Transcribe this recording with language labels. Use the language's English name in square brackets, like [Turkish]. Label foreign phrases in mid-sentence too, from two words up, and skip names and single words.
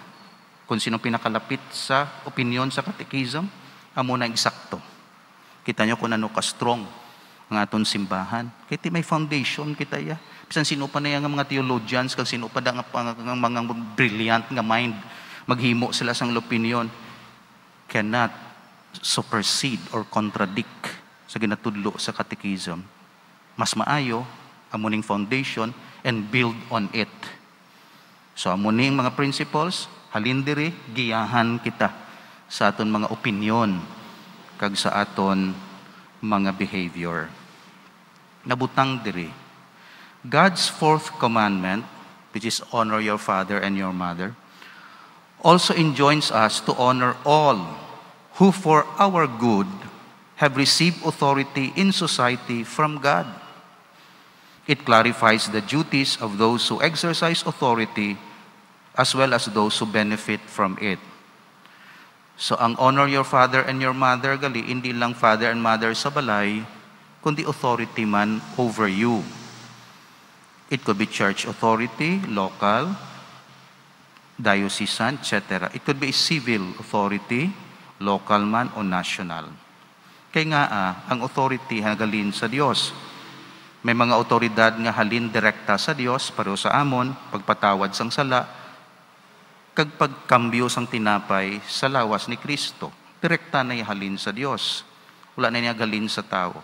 [Hiligaynon] Kung sino pinakalapit sa opinion sa catechism, amo na eksakto. Kita nyo kung ano ka-strong ang aton simbahan. Kaya may foundation kita ya. Bisan sino pa na yung mga theologians, kung sino pa na ang mga brilliant nga mind, maghimo sila sang opinion, [English] cannot supersede or contradict [Hiligaynon] sa ginatudlo sa catechism. Mas maayo, amuning foundation, [English] and build on it. [Hiligaynon] So amuning mga principles, halin diri, giyahan kita sa aton mga opinion kag sa aton mga behavior. Nabutang diri. [English] God's fourth commandment, which is honor your father and your mother, also enjoins us to honor all who for our good have received authority in society from God. It clarifies the duties of those who exercise authority as well as those who benefit from it. So, ang honor your father and your mother, [Hiligaynon] gali, hindi lang [English] father and mother [Hiligaynon] sa balay, kundi authority man [English] over you. It could be church authority, local, diocesan, etc. It could be civil authority, local man o national. [Hiligaynon] Kaya nga, ang authority hagalin sa Dios. May mga otoridad nga halin direkta sa Dios, pareho sa amon, pagpatawad sang sala, kag pagkambyo sang tinapay sa lawas ni Kristo. Direkta na ihalin sa Dios. Wala na niya galin sa tao.